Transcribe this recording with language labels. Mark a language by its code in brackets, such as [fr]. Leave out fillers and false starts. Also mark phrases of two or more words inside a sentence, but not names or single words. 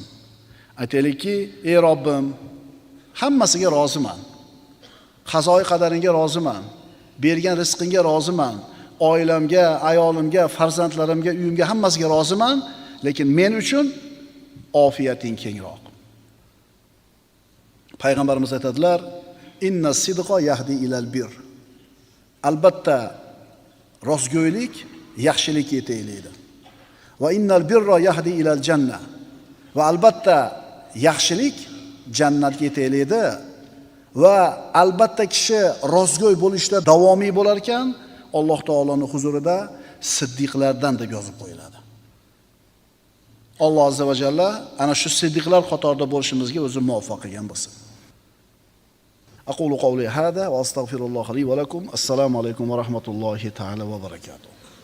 [uz] Aytaylikki, ey Robbim, hammasiga roziman. Qazoy qadaringga roziman. Bergan rizqingga roziman. Oilamga, ayolimga, farzandlarimga, uyimga hammasiga roziman, lekin men uchun ofiyating kengroq. Payg'ambarimiz aytadilar: [ar] "إن الصدق يهدي إلى البر." [uz] Albatta rostgo'ylik yaxshilikka yetaklaydi. [ar] وإن البر يهدي إلى الجنة. [uz] Va albatta yaxshilik jannatga yetaklaydi. Va albatta kishi rostgo'y bo'lishda davomiy bo'lar ekan, Alloh taoloning huzurida siddiqlardan deb yozib qo'yiladi. Alloh [ar] عز وجل [uz] ana shu siddiqlar qatorida bo'lishimizga o'zi muvaffaq qilgan bo'lsin. [ar] أقول قولي هذا وأستغفر الله لي ولكم. السلام عليكم ورحمة الله تعالى وبركاته.